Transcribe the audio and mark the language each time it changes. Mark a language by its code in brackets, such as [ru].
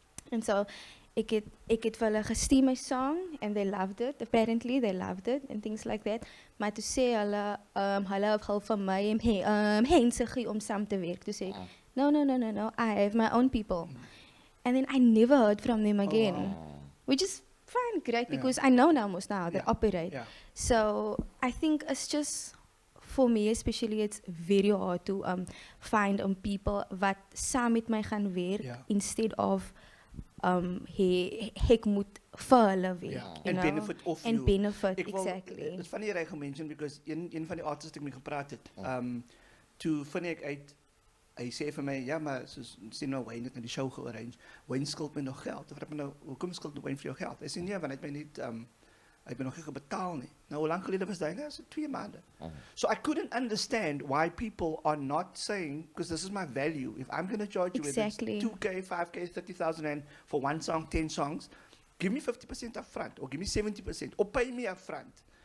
[en] And so [af] ek het vir hulle gestuur [en] my song and they loved it. Apparently they loved it and things like that. [af] Maar toe sê hulle hulle het van my mense gee om saam te werk. Toe sê ek, [en] no, I have my own people. And then I never heard from them again. Which is fine, great, because I know now how they operate. Yeah. So I think it's just, for me especially, it's very hard to find people [af] wat saam met my gaan werk [en] instead of [af] ek moet vir hulle werk. [en] And benefit off and you. benefit, [af] Ek wil- [en] exactly. It's funny [af] jy gemention because een van die artists ek mee gepraat het, toe vind ek uit, hy sê vir my, ja maar soos sien nou Wayne het na die show gearrange, Wayne skuld my nog geld. Ek vra my nou, hoekom skuld Wayne vir jou geld? Hy sê nee, want hy het my niet, hy het my nog nie betaal nie. Nou hoe lang gelede was dit? Nou, so 2 maande. [en] So I couldn't understand why people are not saying, because this is my value, if I'm going to charge you Exactly. with 2K, 5K, 30,000 Rand for one song, 10 songs, give me 50% up front, or give me 70%, or pay me up front.